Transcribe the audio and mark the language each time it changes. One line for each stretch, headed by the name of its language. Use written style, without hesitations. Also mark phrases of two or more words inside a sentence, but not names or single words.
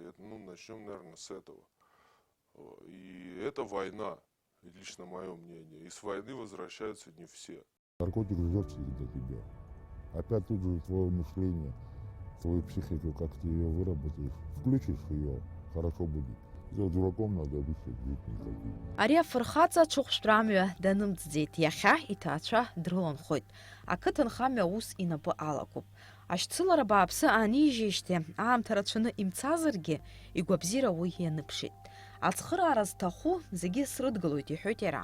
Russian: Это, ну, начнем, наверное, с этого. И это война, лично мое мнение. И с войны возвращаются не все. Наркотик ждет всегда тебя. Опять тут же твое мышление, твою психику, как ты ее выработаешь, включишь ее, хорошо будет. За дураком надо быть никаким.
Abkhazian: Ари афырхаҵа ҽыхәшәтәрамҩа данымҵӡеит. Иахьа иҭаацәа дрыланхоит. Ақыҭанхамҩа ус инапы алакуп. Ашьцылара бааԥсы аанижьеижьҭеи аамҭа рацәаны имцазаргьы игәабзиара уи ианыԥшит. Ацхыраара зҭаху зегьы срыдгылоит, иҳәоит иара.